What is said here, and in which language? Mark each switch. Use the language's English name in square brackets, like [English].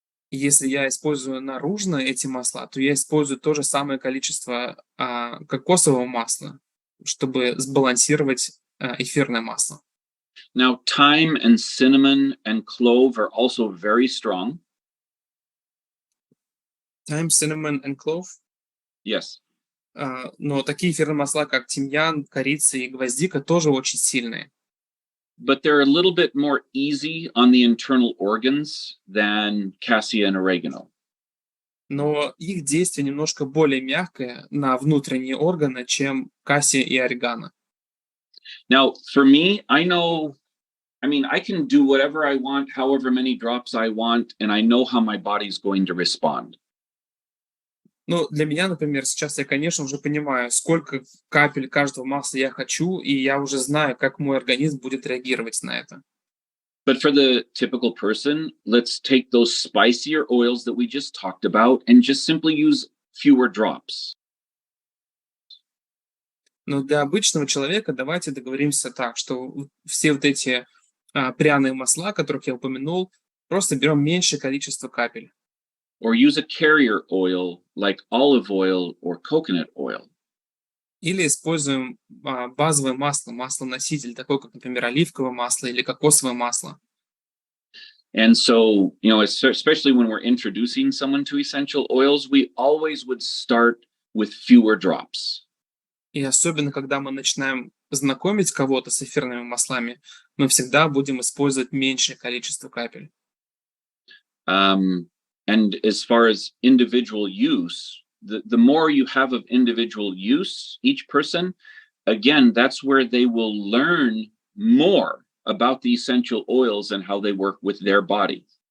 [Russian] Если я использую наружно эти масла, то я использую то же самое количество кокосового масла, чтобы сбалансировать эфирное масло. [English] Now, thyme and cinnamon and clove are also very strong. Thyme, cinnamon and clove. Yes. [Russian] Но такие эфирные масла, как тимьян, корица и гвоздика, тоже очень сильные. [English] But they're a little bit more easy on the internal organs than cassia and oregano. [Russian] Но их действие немножко более мягкое на внутренние органы, чем кассия и орегано. [English] Now, for me, I can do whatever I want, however many drops I want, and I know how my body's going to respond. [Russian] Ну, для меня, например, сейчас я, конечно, уже понимаю, сколько капель каждого масла я хочу, и я уже знаю, как мой организм будет реагировать на это. [English] But for the typical person, let's take those spicier oils that we just talked about and just simply use fewer drops. [Russian] Но для обычного человека давайте договоримся так, что все вот эти пряные масла, которых я упомянул, просто берем меньшее количество капель. [English] Or use a carrier oil like olive oil or coconut oil. [Russian] Или используем базовое масло, маслоноситель, такое как, например, оливковое масло или кокосовое масло. [English] And so, especially when we're introducing someone to essential oils, we always would start with fewer drops. [Russian] И особенно, когда мы начинаем знакомить кого-то с эфирными маслами, мы всегда будем использовать меньшее количество капель. [English] And as far as individual use, the more you have of individual use, each person, again, that's where they will learn more about the essential oils and how they work with their body.